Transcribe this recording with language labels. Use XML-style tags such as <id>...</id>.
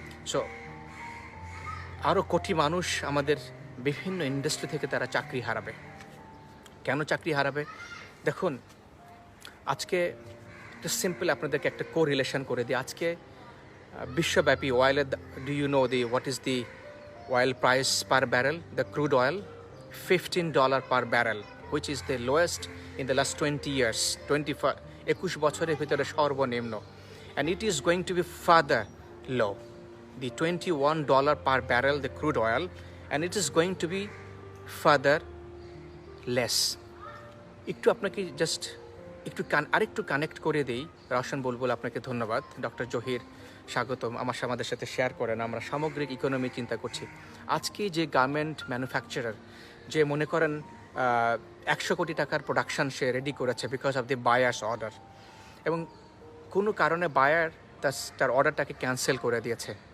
<bn>So আরও কোটি মানুষ আমাদের বিভিন্ন ইন্ডাস্ট্রি থেকে তারা চাকরি হারাবে। কেন চাকরি হারাবে? দেখুন, আজকে সিম্পল আপনাদেরকে একটা কোরিলেশন করে দিই। আজকে বিশ্বব্যাপী অয়েলের,</bn> <en>Do you know what is the oil price per barrel? The crude oil, $15 per barrel, which is the lowest in the last 20 years,</en> <bn>21 বছরের ভিতরে সর্বনিম্ন,</bn> <en>and it is going to be further low, the $21 per barrel, the crude oil, and it is going to be further less.</en> <bn>একটু আপনাকে just আরেকটু connect করে দিই। রওশন বুলবুল, আপনাকে ধন্যবাদ। ডক্টর জহির, স্বাগতম। আমাদের সাথে শেয়ার করেন। আমরা সামগ্রিক ইকোনমি চিন্তা করছি। আজকে যে গার্মেন্ট ম্যানুফ্যাকচারার, যে মনে করেন 100 কোটি টাকার প্রোডাকশন সে রেডি করেছে</bn> <en>because of the buyer's order,</en> <bn>এবং কোনো কারণে বায়ার তার অর্ডারটাকে ক্যান্সেল করে দিয়েছে।</bn>